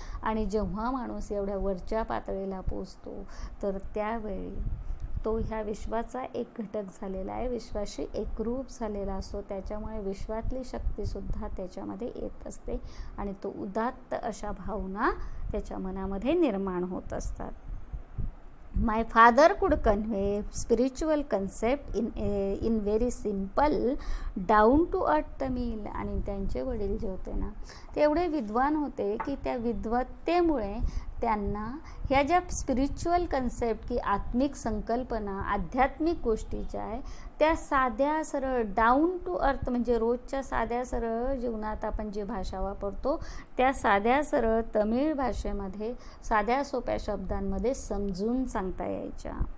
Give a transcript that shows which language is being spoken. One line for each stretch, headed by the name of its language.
Marathi: आणि जेव्हा माणूस एवढ्या वरच्या पातळीला पोचतो, तर त्यावेळी तो ह्या विश्वाचा एक घटक झालेला आहे, विश्वाशी एकरूप झालेला असतो. त्याच्यामुळे विश्वातली शक्तीसुद्धा त्याच्यामध्ये येत असते आणि तो उदात्त अशा भावना त्याच्या मनामध्ये निर्माण होत असतात.
English: My father could convey spiritual concept in very simple down to earth Tamil.
Marathi: आणि त्यांचे वडील जे होते ना, ते एवढे विद्वान होते की त्या विद्वत्तेमुळे त्यांना ह्या ज्या स्पिरिच्युअल कन्सेप्ट, की आत्मिक संकल्पना, आध्यात्मिक गोष्टी ज्या आहे, त्या साध्या सरळ
English: down to earth,
Marathi: म्हणजे रोजच्या साध्या सरळ जीवनात आपण जी भाषा वापरतो, त्या साध्या सरळ तमिळ भाषेमध्ये साध्या सोप्या शब्दांमध्ये समजून सांगता यायच्या.